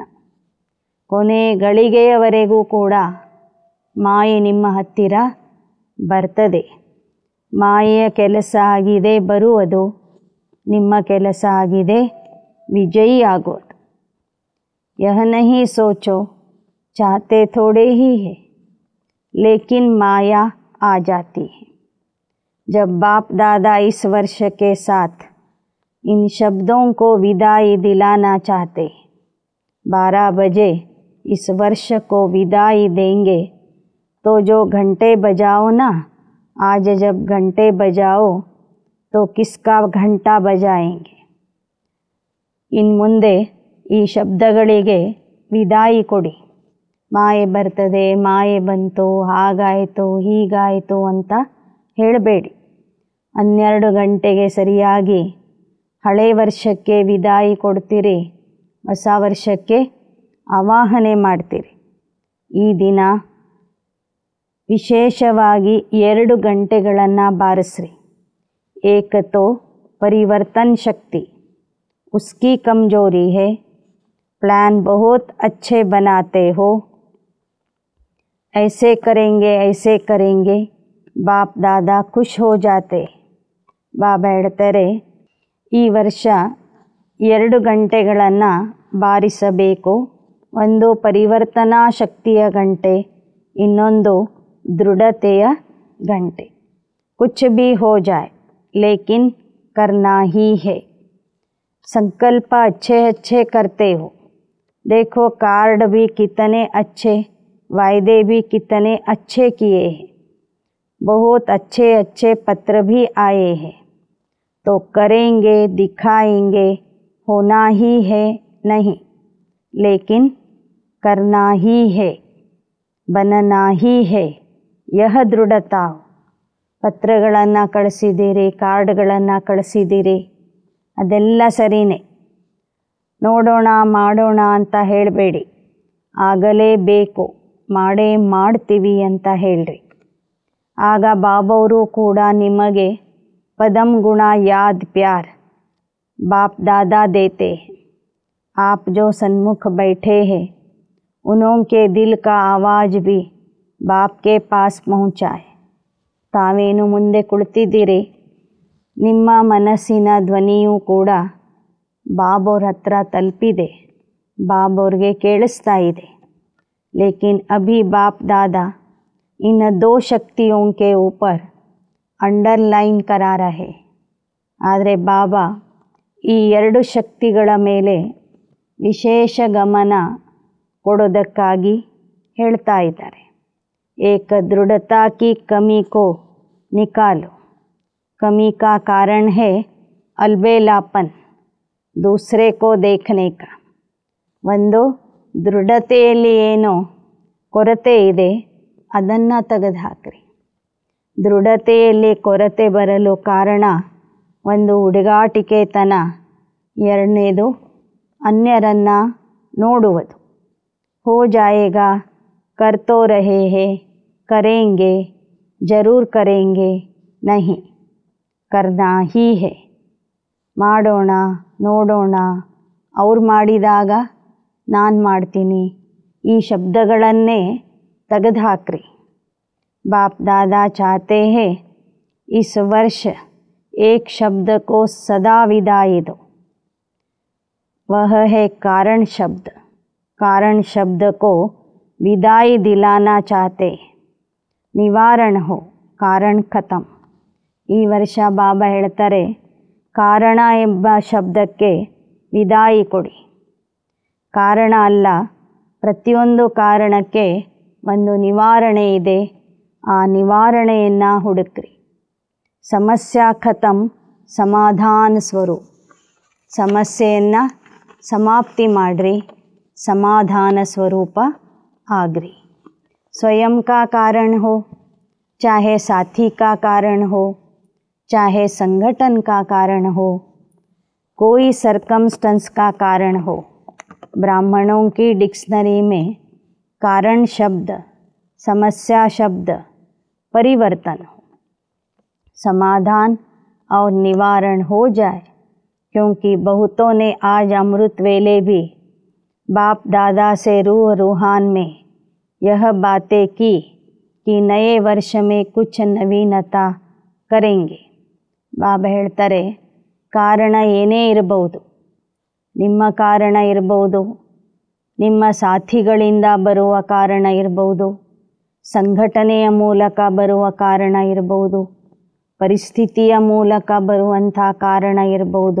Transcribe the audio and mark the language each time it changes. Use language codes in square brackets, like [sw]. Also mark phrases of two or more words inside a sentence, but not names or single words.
[kn] ಕೊನೆ ಗಳಿಗೆಯವರೆಗೂ ಕೂಡ ಮಾಯೆ ನಿಮ್ಮ ಹತ್ತಿರ ಬರ್ತದೆ. ಮಾಯೆಯ ಕೆಲಸ ಆಗಿದೆ ಬರುವುದು, ನಿಮ್ಮ ಕೆಲಸ ಆಗಿದೆ ವಿಜಯಿ ಆಗೋದು. [hi] यह नहीं सोचो चाहते थोड़े ही है, लेकिन माया आ जाती है. जब बाप दादा इस वर्ष के साथ इन शब्दों को विदाई दिलाना चाहते, 12 बजे इस वर्ष को विदाई देंगे, तो जो घंटे बजाओ ना, आज जब घंटे बजाओ तो किसका घंटा बजाएंगे? [kn] ಇನ್ನು ಮುಂದೆ ಈ ಶಬ್ದಗಳಿಗೆ ವಿದಾಯಿ ಕೊಡಿ. ಮಾಯೆ ಬರ್ತದೆ, ಮಾಯೆ ಬಂತು, ಹಾಗಾಯಿತು ಹೀಗಾಯಿತು ಅಂತ ಹೇಳಬೇಡಿ. 12 ಗಂಟೆಗೆ ಸರಿಯಾಗಿ ಹಳೆ ವರ್ಷಕ್ಕೆ ವಿದಾಯಿ ಕೊಡ್ತೀರಿ, ಹೊಸ ವರ್ಷಕ್ಕೆ ಆವಾಹನೆ ಮಾಡ್ತೀರಿ. ಈ ದಿನ ವಿಶೇಷವಾಗಿ 2 ಗಂಟೆಗಳನ್ನು ಬಾರಿಸ್ರಿ. [hi] एक तो परिवर्तन शक्ति, उसकी कमजोरी है. प्लान बहुत अच्छे बनाते हो, ऐसे करेंगे, बाप दादा खुश हो जाते. [kn] ಬಾಬಾ ಹೇಳ್ತಾರೆ, ಈ ವರ್ಷ 2 ಗಂಟೆಗಳನ್ನು ಬಾರಿಸಬೇಕು. ಒಂದು ಪರಿವರ್ತನಾ ಶಕ್ತಿಯ ಗಂಟೆ, ಇನ್ನೊಂದು ದೃಢತೆಯ ಗಂಟೆ. [hi] ಕುछ भी हो जाए लेकिन करना ही है. संकल्प अच्छे करते हो. देखो कार्ड भी कितने अच्छे, वायदे भी कितने अच्छे किए हैं. बहुत अच्छे पत्र भी आए हैं. तो करेंगे, दिखाएंगे, होना ही है नहीं, लेकिन करना ही है, बनना ही है. यह दृढ़ता हो. [kn] ಪತ್ರಗಳನ್ನು ಕಳಿಸಿದ್ದೀರಿ, ಕಾರ್ಡ್ಗಳನ್ನು ಕಳಿಸಿದ್ದೀರಿ, ಅದೆಲ್ಲ ಸರಿಯೇ. ನೋಡೋಣ ಮಾಡೋಣ ಅಂತ ಹೇಳಬೇಡಿ. ಆಗಲೇಬೇಕು, ಮಾಡೇ ಮಾಡ್ತೀವಿ ಅಂತ ಹೇಳ್ರಿ. ಆಗ ಬಾಬವರು ಕೂಡ ನಿಮಗೆ [hi] पदम गुणा याद प्यार बाप दादा देते हैं. आप जो सन्मुख बैठे हैं, उनके दिल का आवाज़ भी बाप के पास पहुँचाए. [kn] ತಾವೇನು ಮುಂದೆ ಕುಳಿತಿದ್ದೀರಿ, ನಿಮ್ಮ ಮನಸ್ಸಿನ ಧ್ವನಿಯೂ ಕೂಡ ಬಾಬೋರ ಹತ್ರ ತಲುಪಿದೆ, ಬಾಬೋರ್ಗೆ ಕೇಳಿಸ್ತಾ ಇದೆ. [hi] लेकिन अभी बाप दादा इन 2 ಶಕ್ತಿयों के ऊपर अंडरलाइन करा रहे. [kn] ಆದರೆ ಬಾಬಾ ಈ 2 ಶಕ್ತಿಗಳ ಮೇಲೆ ವಿಶೇಷ ಗಮನ ಕೊಡೋದಕ್ಕಾಗಿ ಹೇಳ್ತಾ ಇದ್ದಾರೆ. [hi] एक दृढ़ता की कमी को निकालो. कमी का कारण है अलबेलापन, दूसरे को देखने का. [kn] ಒಂದು ದೃಢತೆಯಲ್ಲಿ ಏನು ಕೊರತೆ ಇದೆ ಅದನ್ನು ತೆಗೆದುಹಾಕ್ರಿ. ದೃಢತೆಯಲ್ಲಿ ಕೊರತೆ ಬರಲು ಕಾರಣ ಒಂದು ಹುಡುಗಾಟಿಕೆತನ, ಎರಡನೇದು ಅನ್ಯರನ್ನು ನೋಡುವುದು. [hi] हो जाएगा, कर तो रहे हैं, करेंगे, ज़रूर करेंगे, नहीं करना ही है. [kn] ಮಾಡೋಣ, ನೋಡೋಣ, ಅವ್ರು ಮಾಡಿದಾಗ ನಾನು ಮಾಡ್ತೀನಿ, ಈ ಶಬ್ದಗಳನ್ನೇ ತೆಗೆದುಹಾಕ್ರಿ. [hi] बाप दादा चाहते हैं इस वर्ष एक शब्द को सदा विदाई दो, वह है कारण शब्द. कारण शब्द को विदाई दिलाना चाहते, निवारण हो, कारण खत्म. [kn] ಈ ವರ್ಷ ಬಾಬಾ ಹೇಳ್ತಾರೆ, ಕಾರಣ ಎಂಬ ಶಬ್ದಕ್ಕೆ ವಿದಾಯಿ ಕೊಡಿ. ಕಾರಣ ಅಲ್ಲ, ಪ್ರತಿಯೊಂದು ಕಾರಣಕ್ಕೆ ಒಂದು ನಿವಾರಣೆ ಇದೆ. ಆ ನಿವಾರಣೆಯನ್ನು ಹುಡುಕ್ರಿ. [hi] समस्या खत्म, [kn] ಸಮಾಧಾನ ಸ್ವರೂಪ. ಸಮಸ್ಯೆಯನ್ನು ಸಮಾಪ್ತಿ ಮಾಡಿರಿ, ಸಮಾಧಾನ ಸ್ವರೂಪ ಆಗ್ರಿ. [hi] ಸ್ವಯಂ का कारण हो, चाहे साथी का कारण हो, चाहे संगठन का कारण हो, कोई सर्कमस्टेंस का कारण हो. ब्राह्मणों की डिक्शनरी में कारण शब्द, समस्या शब्द, परिवर्तन हो, समाधान और निवारण हो जाए. क्योंकि बहुतों ने आज अमृत वेले भी बाप दादा से रूह रूहान में यह बातें की कि नए वर्ष में कुछ नवीनता करेंगे. [kn] ಬಾಬಾ ಹೇಳ್ತಾರೆ, ಕಾರಣ ಏನೇ ಇರಬಹುದು, ನಿಮ್ಮ ಕಾರಣ ಇರಬಹುದು, ನಿಮ್ಮ ಸಾಥಿಗಳಿಂದ ಬರುವ ಕಾರಣ ಇರಬಹುದು, ಸಂಘಟನೆಯ ಮೂಲಕ ಬರುವ ಕಾರಣ ಇರಬಹುದು, ಪರಿಸ್ಥಿತಿಯ ಮೂಲಕ ಬರುವಂಥ ಕಾರಣ ಇರಬಹುದು.